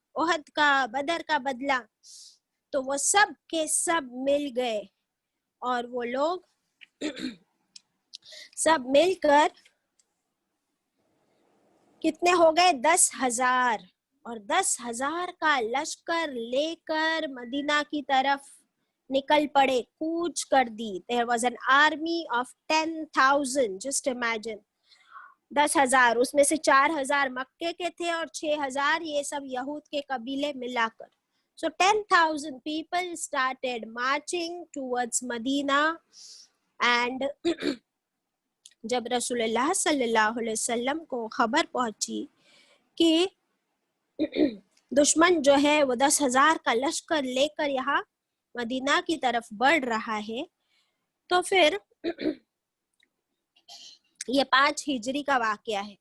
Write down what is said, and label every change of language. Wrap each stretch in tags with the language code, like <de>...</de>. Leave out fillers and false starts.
<hi>ओहद का, बदर का बदला, तो वो सब के सब मिल गए और वो लोग सब मिलकर कितने हो गए? 10,000, और 10,000 का लश्कर लेकर मदीना की तरफ निकल पड़े, कूच कर दी।</hi> <en>There was an army of 10,000, just imagine।</en> <hi>10,000, उसमें से 4,000 मक्के के थे और 6,000 ये सब यहूद के कबीले मिलाकर।</hi> <en>So 10,000 people started marching towards Medina,</en> <hi>and जब रसूलुल्लाह सल्लल्लाहु अलैहि वसल्लम को खबर पहुंची कि दुश्मन जो है वो 10,000 का लश्कर लेकर यहाँ मदीना की तरफ बढ़ रहा है, तो फिर ये 5 हिजरी का वाकया है।</hi>